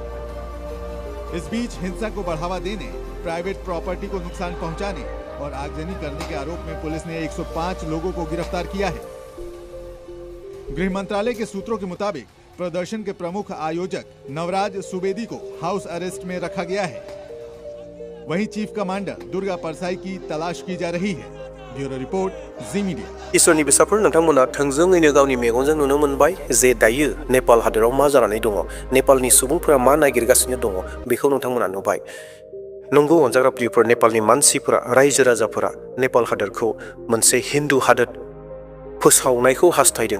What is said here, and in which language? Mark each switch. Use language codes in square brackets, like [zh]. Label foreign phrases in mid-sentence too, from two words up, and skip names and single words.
[hi] इस बीच हिंसा को बढ़ावा देने, [en] private property [hi] को नुकसान पहुंचाने और आगजनी करने के आरोप में पुलिस ने 105 लोगों को गिरफ्तार किया है। गृह मंत्रालय के सूत्रों के मुताबिक प्रदर्शन के प्रमुख आयोजक नवराज सुवेदी को [en] house arrest [hi] में रखा गया है। वहीं [en] chief commander [hi] दुर्गा परसाई की तलाश की जा रही है। [en] bureau report [hi] जी मीडिया। [brx] इसोरनि बिसाफोर नोंथांमोना थोंजोङैनो गावनि मेगनजों नुनो मोनबाय जे दायो नेपाल हादोराव मा जानानै दङ, नेपालनि सुबुंफोरा मा नागिरगासिनो दङ बेखौ नोंथांमोना नुबाय। नंगौ अनजाग्रा प्रियफोर, नेपालनि मानसिफोरा, रायजो राजाफोरा नेपाल हादोरखौ मोनसे हिन्दु हादोर फोसावनायखौ हास्थायदों।